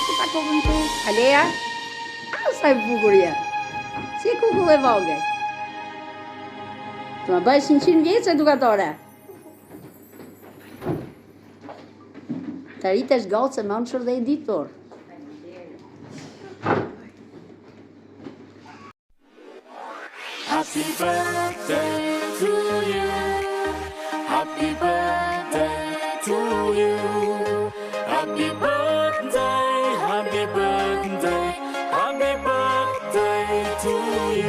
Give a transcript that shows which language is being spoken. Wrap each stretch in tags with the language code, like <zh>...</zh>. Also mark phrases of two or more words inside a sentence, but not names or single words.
<sq>kokën tu? Alea? Sa e bukur je. Si kukull e vogël. Të më bëjsh 100 vjeç edukatore. Të rritesh gocë e mençur dhe e ditur.</sq> <en>Happy birthday to you. Happy birthday to you. Happy birthday, happy birthday, happy birthday to you.</en>